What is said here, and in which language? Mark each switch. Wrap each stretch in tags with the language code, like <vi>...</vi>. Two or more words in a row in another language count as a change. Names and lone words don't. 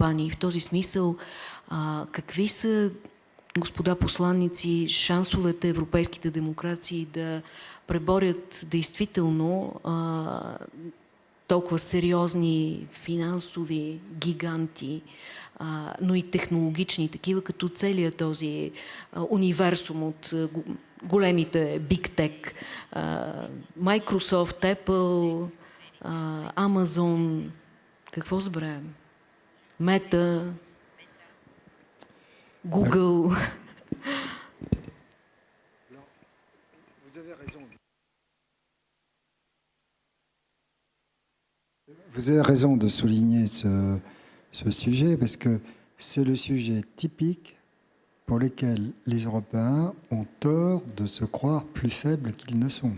<bg>В този смисъл, какви са, господа посланници, шансовете европейските демокрации да преборят действително толкова сериозни финансови гиганти, но и технологични, такива като целият този универсум от големите</bg> <en>Big Tech,</en> <bg>Microsoft, Apple, Amazon, какво забравям? Meta, Google.</bg> <fr>Vous avez raison de souligner ce sujet parce que c'est le sujet typique pour lequel les Européens ont tort de se croire plus faibles qu'ils ne sont.</fr>